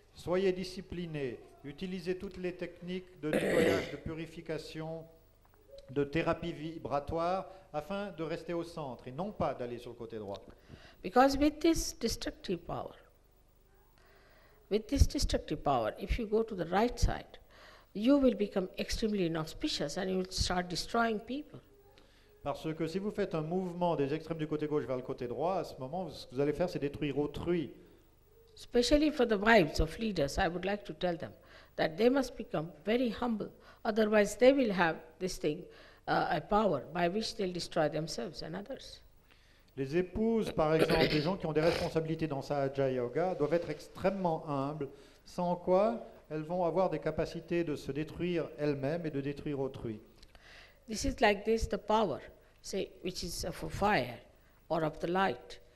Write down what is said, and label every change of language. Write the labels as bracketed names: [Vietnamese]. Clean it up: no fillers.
[French] Soyez disciplinés, utilisez toutes les techniques de nettoyage, de purification, de thérapie vibratoire, afin de rester au centre et non pas d'aller sur le côté droit. [English] Because with this destructive power, if you go to the right side, you will become extremely inauspicious and you will start destroying people. [French] Parce que si vous faites un mouvement des extrêmes du côté gauche vers le côté droit, à ce moment, ce que vous allez faire, c'est détruire autrui. [English] Especially for the wives of leaders, I would like to tell them that they must become very humble. Otherwise, they will have this thing, a power by which they'll destroy themselves and others. [French] Les épouses, par exemple, des gens qui ont des responsabilités dans Sahaja Yoga, doivent être extrêmement humbles, sans quoi elles vont avoir des capacités de se détruire elles-mêmes et de détruire autrui. [English] This is like this, the power, say, which is of a fire or of the light.